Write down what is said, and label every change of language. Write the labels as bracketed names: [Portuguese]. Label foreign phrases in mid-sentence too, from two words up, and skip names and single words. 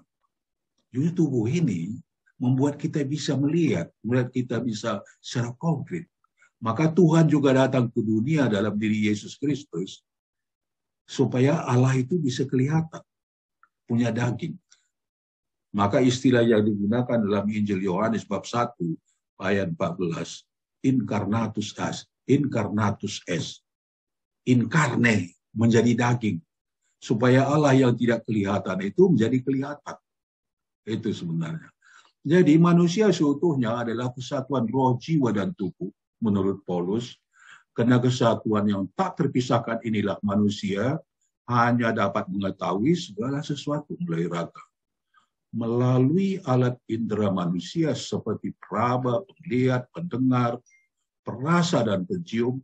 [Indonesian] Jadi tubuh ini membuat kita bisa melihat kita bisa secara konkret. Maka Tuhan juga datang ke dunia dalam diri Yesus Kristus, supaya Allah itu bisa kelihatan, punya daging. Maka istilah yang digunakan dalam Injil Yohanes bab 1, ayat 14, [Latin] incarnatus es, incarne, [Indonesian] menjadi daging, supaya Allah yang tidak kelihatan itu menjadi kelihatan. Itu sebenarnya. Jadi manusia seutuhnya adalah kesatuan roh, jiwa, dan tubuh menurut Paulus. Karena kesatuan yang tak terpisahkan inilah manusia hanya dapat mengetahui segala sesuatu mulai raga melalui alat indera manusia seperti peraba, penglihat, pendengar, perasa, dan pencium.